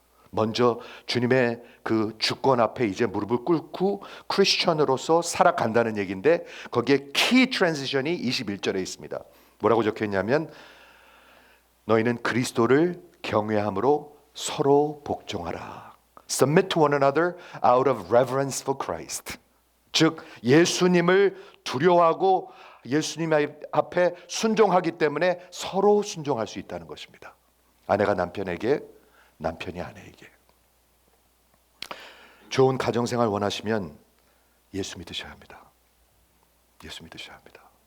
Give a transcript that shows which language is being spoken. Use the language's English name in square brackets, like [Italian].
[Korean] 먼저 주님의 그 주권 앞에 이제 무릎을 꿇고 크리스천으로서 살아간다는 얘기인데 거기에 키 트랜지션이 21절에 있습니다. 뭐라고 적혀 있냐면 너희는 그리스도를 경외함으로 서로 복종하라. [English] Submit to one another out of reverence for Christ. [Korean] 즉 예수님을 두려워하고 예수님 앞에 순종하기 때문에 서로 순종할 수 있다는 것입니다. 아내가 남편에게, 남편이 아내에게. 좋은 가정생활 원하시면 예수 믿으셔야 합니다. 예수 믿으셔야 합니다.